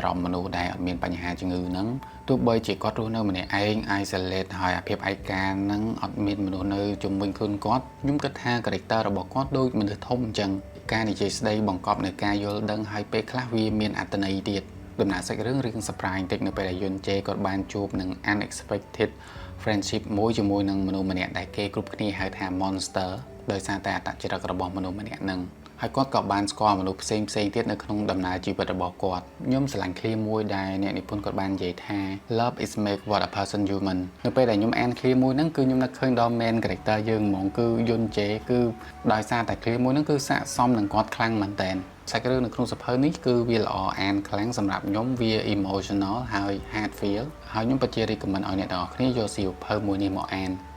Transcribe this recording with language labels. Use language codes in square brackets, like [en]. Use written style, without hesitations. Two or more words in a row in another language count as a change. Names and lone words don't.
[km] រម្មណ៍មនុស្សដែលអត់មានបញ្ហាជំងឺហ្នឹងទោះបីជាគាត់រស់នៅម្នាក់ឯង isolate ហើយអាភាពឯកាហ្នឹងអត់មានមនុស្សនៅជុំវិញខ្លួនគាត់ខ្ញុំគិតថា character របស់គាត់ដូចមនុស្សធំអញ្ចឹងការនិយាយស្ដីបង្កប់ នៅការយល់ដឹងហើយពេលខ្លះវាមានអត្ថន័យទៀតដំណើរសាច់រឿង surprise បន្តិចនៅពេលដែលយុនជេគាត់បានជួបនឹង [en] unexpected friendship [km] មួយជាមួយនឹងមនុស្សម្នាក់ដែលគេ គ្រប់គ្នាហៅថា monster ដោយសារតែអត្តចរិតរបស់មនុស្សម្នាក់ហ្នឹងហើយគាត់ក៏បានស្គាល់មនុស្សផ្សេងទៀតនៅក្នុងដំណើរជីវិតរបស់គាត់ខ្ញុំស្រឡាញ់ឃ្លាមួយដែលអ្នកនិពន្ធគាត់បាននិយាយថា [en] love is make what a person human [km] នៅពេលដែលខ្ញុំអានឃ្លាមួយហ្នឹងគឺខ្ញុំនឹកឃើញដល់ [en] main character [km] យើងហ្មងគឺយុនជេគឺដោយសារតែឃ្លាមួយហ្នឹងគឺស័ក្តិសមនឹងគាត់ខ្លាំងមែនតើសាច់រឿងនៅក្នុងសៀវភៅនេះគឺវាល្អអានខ្លាំងសម្រាប់ខ្ញុំវា emotional ហើយ [en] hard feel [km] ហើយខ្ញុំពិតជា recommend ឲ្យអ្នកទាំងអស់គ្នាយកសៀវភៅមួយនេះមកអាន